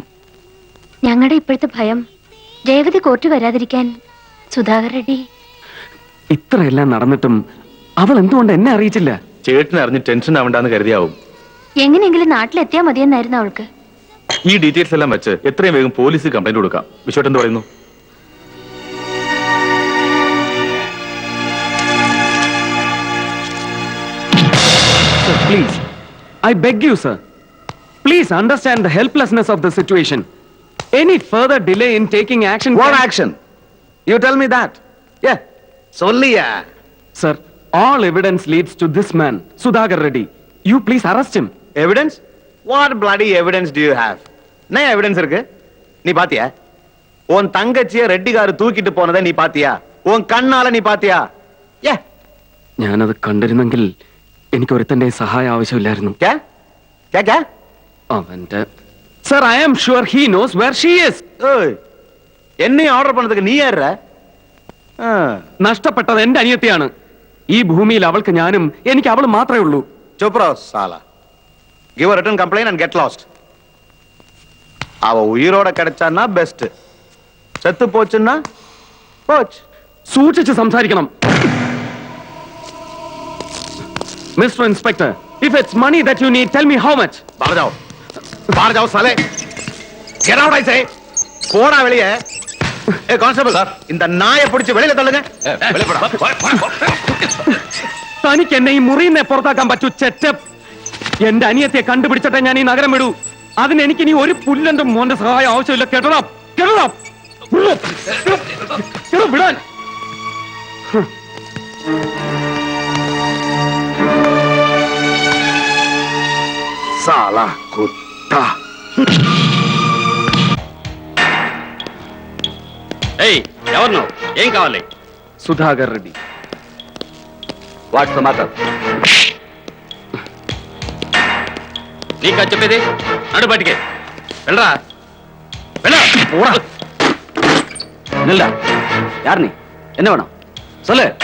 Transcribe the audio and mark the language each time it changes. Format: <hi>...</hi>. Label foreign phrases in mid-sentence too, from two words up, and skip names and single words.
<ml>ഞങ്ങളുടെ ഇപ്പോഴത്തെ ഭയം രേവതി കോർട്ട് വരാതിരിക്കാൻ സുധാകർ റെഡ്ഡി. ഇത്രയെല്ലാം നടന്നിട്ടും അവൾ എന്തുകൊണ്ട് എന്നെ അറിയിച്ചില്ല? ചേട്ടനെ അറിഞ്ഞ് ടെൻഷൻ ആവണ്ടെന്ന് കരുതിയാവും. എങ്ങനെയെങ്കിലും നാട്ടിലെത്തിയാൽ മതിയെന്നായിരുന്നു അവൾക്ക്. ഈ ഡീറ്റെയിൽസ് എല്ലാം വെച്ച് എത്രയും വേഗം</ml> <en>police complaint</en> <ml>കൊടുക്കാം. വിശ്വട്ട് എന്ത് പറയുന്നു?</ml> <en>Please, I beg you, sir. Please understand the helplessness of the situation. Any further delay in taking action... What action? You tell me that. Yeah. Solliya. Sir, all evidence leads to this man, Sudhakar Reddy. You please arrest him. Evidence? What bloody evidence do you have?</en> <ta>என்ன எவிடன்ஸ் இருக்கு? நீ பாத்தியா? உன் தங்கச்சிய ரெட்டிகாரு தூக்கிட்டு போனதை நீ பாத்தியா? உன் கண்ணால நீ பாத்தியா? ஏ</ta> <ml>ഞാനത് കണ്ടിരുന്നെങ്കിൽ എനിക്ക് ഒരുത്തന്റെ സഹായം ആവശ്യമില്ലായിരുന്നു.</ml> <hi>क्या? क्या क्या?</hi> <ml>അവന്റെ സർ,</ml> <en>I am sure he knows where she is.</en> <ta>ஏய் என்னை ஆர்டர் பண்ணதுக்கு நீ யாரா?</ta> <ml>നഷ്ടപ്പെട്ടത് എന്റെ അനിയത്തിയാണ്. ഈ ഭൂമിയിൽ അവൾക്ക് ഞാനും എനിക്ക് അവൾ മാത്രമേ ഉള്ളൂ.</ml> <hi>चुप रहो साला.</hi> <en>Give a written complaint and get lost.</en> <ta>அவ உயிரோட கிடைச்சான்னா பெஸ்ட். செத்து போச்சுன்னா போச்சு.</ta> <ml>സൂക്ഷിച്ച് സംസാരിക്കണം.</ml> <en>Mister Inspector, if it's money that you need, tell me how much.</en> <hi>बाहर जाओ साले.</hi> <en>Get out I say.</en> <ta>போடா வெளியே. ஏய் கான்ஸ்டபிள் சார், இந்த நாயை பிடிச்சு வெளியில தள்ளுங்க. வெளிய போடா.</ta> <ml>തനിക്ക് എന്നെ ഈ മുറിയിൽ നിന്ന് പുറത്താക്കാൻ പറ്റൂ ചെറ്റപ്പ്. എന്റെ അനിയത്തെ കണ്ടുപിടിച്ചിട്ടേ ഞാൻ ഈ നഗരം വിടൂ. അതിന് എനിക്ക് ഇനി ഒരു പുല്ലന്റെ മോന്റെ സഹായം ആവശ്യമില്ല. കേട്ടോ വിടാൻ.</ml> <hi>साला कुत्ता.</hi> <te>ఏయ్, ఎవరు నువ్వు? ఏం కావాలి? సుధాకర్ రెడ్డి.</te> <en>What's the matter?</en> <te>నీకా చెప్పేది? నడు బయటికి వెళ్ళరా. వెళ్ళా.</te> <ta>யார் நீ? என்ன வேணும் சொல்லு.</ta>